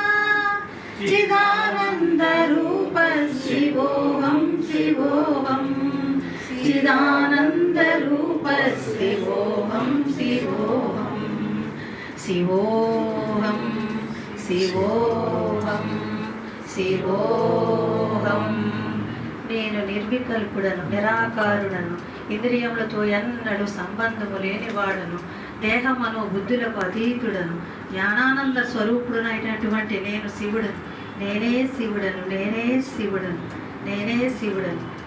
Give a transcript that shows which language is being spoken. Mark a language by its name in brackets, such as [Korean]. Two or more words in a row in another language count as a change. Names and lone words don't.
[Sanskrit] चिदानन्दरूपः शिवोऽहं शिवोऽहं चिदानन्दरूपः शिवोऽहं शिवोऽहं शिवोऽहं शिवोऽहं [Telugu] शिवोऽहं నేను నిర్వికల్పుడను, నిరాకారుడను, ఇంద్రియములతో ఎన్నడూ సంబంధము లేనివాడను, దేహమను బుద్ధులకు అతీతుడను, జ్ఞానానంద స్వరూపుడునైనటువంటి నేను శివుడను, నేనే శివుడను, నేనే శివుడను, నేనే శివుడను.